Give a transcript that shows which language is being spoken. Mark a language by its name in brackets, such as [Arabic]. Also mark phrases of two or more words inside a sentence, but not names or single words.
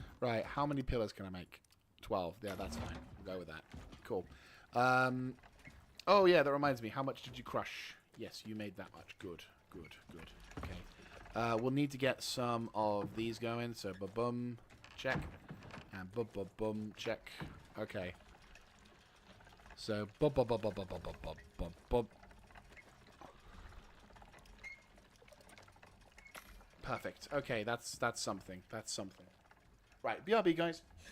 [English] Right, how many pillars can I make? 12. Yeah, that's fine. We'll go with that. Cool. Oh, yeah, that reminds me. How much did you crush? Yes, you made that much. Good, good, good. Okay. We'll need to get some of these going. So, ba-bum, check. And ba-ba-bum, check. Okay. So, ba-ba-ba-ba-ba-ba-ba-ba-ba. Perfect. Okay, that's something. That's something. Right, BRB, guys.